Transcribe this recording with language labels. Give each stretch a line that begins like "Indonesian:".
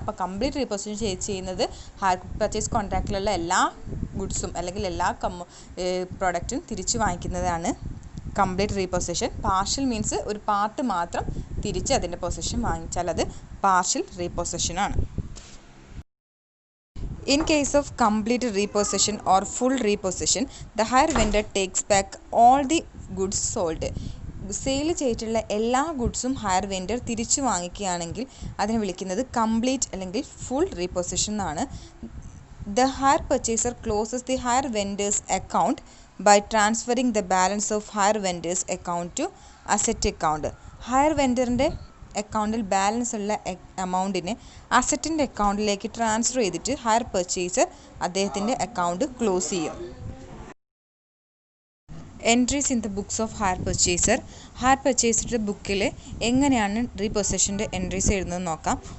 Malayalam: അപ്പോൾ complete reposition ചെയ്യുന്നത് higher purchase കോൺട്രാക്റ്റിലുള്ള എല്ലാ ഗുഡ്സും അല്ലെങ്കിൽ എല്ലാ പ്രോഡക്റ്റും തിരിച്ചു വാങ്ങിക്കുന്നതാണ് കംപ്ലീറ്റ് റീപൊസിഷൻ. പാർഷ്യൽ മീൻസ് ഒരു പാർട്ട് മാത്രം തിരിച്ച് അതിൻ്റെ പൊസിഷൻ വാങ്ങിച്ചാൽ അത് partial റീപൊസിഷനാണ്.
English: In case of complete repossession or full repossession, the hire vendor takes back all the goods sold.
Malayalam: Sale ചെയ്തിട്ടുള്ള എല്ലാ ഗുഡ്സും ഹയർ വെൻഡർ തിരിച്ചു വാങ്ങിക്കുകയാണെങ്കിൽ അതിനെ വിളിക്കുന്നത് കംപ്ലീറ്റ് അല്ലെങ്കിൽ ഫുൾ റീപൊസിഷൻ എന്നാണ്.
English: The hire purchaser closes the hire vendor's account by transferring the balance of hire vendors account to asset account.
Malayalam: Higher വെൻഡറിൻ്റെ അക്കൗണ്ടിൽ balance ഉള്ള എമൗണ്ടിനെ അസറ്റിൻ്റെ അക്കൗണ്ടിലേക്ക് ട്രാൻസ്ഫർ ചെയ്തിട്ട് ഹയർ പർച്ചേസർ അദ്ദേഹത്തിൻ്റെ അക്കൗണ്ട് ക്ലോസ് ചെയ്യും.
English: Entries in the books of hire purchaser.
Malayalam: Higher പർച്ചേസറുടെ ബുക്കിൽ എങ്ങനെയാണ് റീപൊസഷൻ്റെ entries എഴുതുന്നത് നോക്കാം.